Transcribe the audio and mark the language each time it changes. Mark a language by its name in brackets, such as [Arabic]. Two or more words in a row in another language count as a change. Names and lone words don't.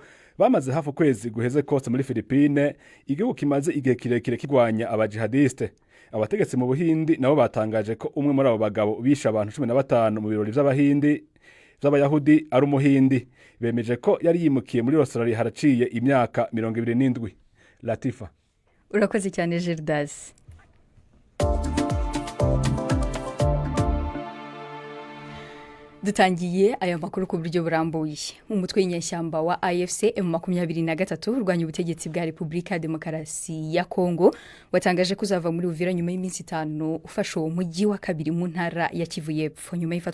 [Rundi] Bamaze hafi kwezi guheze kose muri Philippines, igihugu kimaze igihe kirekire kigwanya abajihadiste. Abategetsi mu Buhindi nabo batangaje ko umwe muri abo bagabo bishe abantu 15 mu birori vy'Abahindi z'Abayahudi ari umuhindi. Bemeje ko yari yimukiye muri Australia haraciye imyaka 27. Latifa. [Kinyarwanda] Urakoze cyane Gildas. Dutangiye aya makuru ku buryo burambuye. Umutwe w'inyeshyamba wa AFC M23 urwanya ubutegetsi bwa Repubulika ya Demokarasi ya Kongo watangaje kuzava muri Uvira nyuma y'iminsi 5 ufashe uwo mujyi wa kabiri mu ntara ya Kivu y'Epfo.